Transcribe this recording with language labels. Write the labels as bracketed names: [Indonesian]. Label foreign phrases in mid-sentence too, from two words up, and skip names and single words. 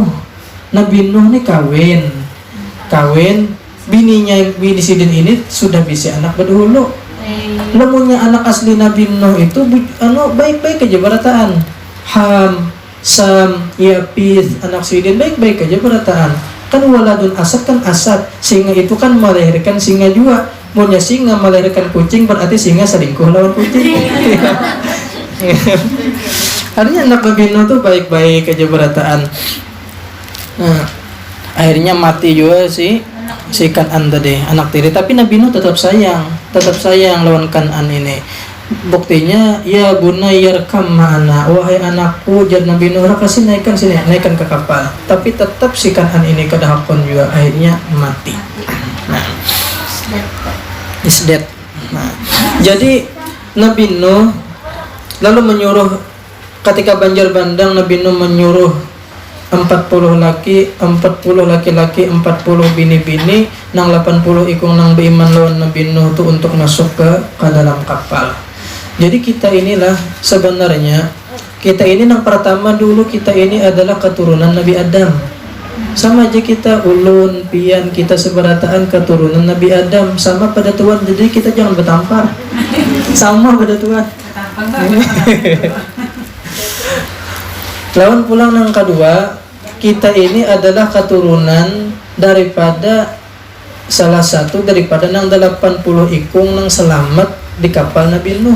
[Banjar] Nabi Nuh ini kawin bini sidin ini sudah bisa anak berdahulu. Lemunya anak asli Nabi Nuh itu baik-baik aja berataan. Ham, Sam, Yapith, anak sidin baik-baik aja berataan. [Arabic] Kan waladun asad kan asad, [Indonesian] singa itu kan melahirkan singa juga. [Banjar] Maunya singa melahirkan kucing berarti singa selingkuh lawan kucing. Artinya anak Nabi Nuh tuh baik-baik aja berataan. [Indonesian] Nah, akhirnya mati juga si Kan'an tadi, anak tiri. [Banjar] Tapi Nabi Nuh tetap sayang lawan Kan'an ini. Buktinya [Arabic] ya bunayyarkam ma'ana, [Banjar] wahai anakku jar Nabi Nuh kasih naikkan ke kapal. Tapi tetap si Kan'an ini kedahakon juga akhirnya mati. Nah, [English] is dead. [Banjar] Nah, jadi Nabi Nuh lalu menyuruh ketika banjir bandang, Nabi Nuh menyuruh 40 laki, 40 laki-laki, 40 bini-bini, nang 80 ikung nang beriman lawan Nabi Nuh itu untuk masuk ke dalam kapal. [Indonesian] Jadi kita inilah sebenarnya, kita ini yang pertama dulu, kita ini adalah keturunan Nabi Adam. [Banjar] Sama aja kita ulun, pian, kita seberataan keturunan Nabi Adam. [Indonesian] Sama pada Tuhan, jadi kita jangan bertampar. Sama pada Tuhan. [Banjar] Lawan pulang yang kedua, kita ini adalah keturunan daripada salah satu daripada nang 80 ikung nang selamat di kapal Nabi Nuh.